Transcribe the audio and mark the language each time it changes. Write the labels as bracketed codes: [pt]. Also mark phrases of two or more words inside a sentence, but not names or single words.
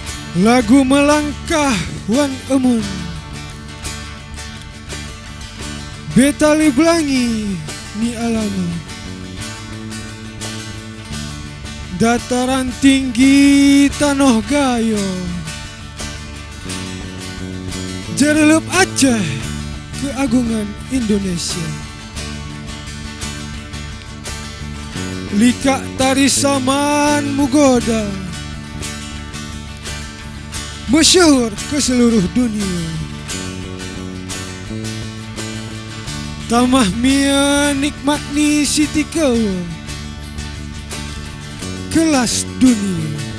[gay] Lagu melangkah wan emun, betali belangi ni alama. [id] Dataran tinggi tanah gayo, jerelup Aceh keagungan Indonesia. [gay] Likak tari saman mugoda, [id] masyhur ke seluruh dunia. [gay] Tamah mia nikmat ni siti kau, [id] kelas dunia.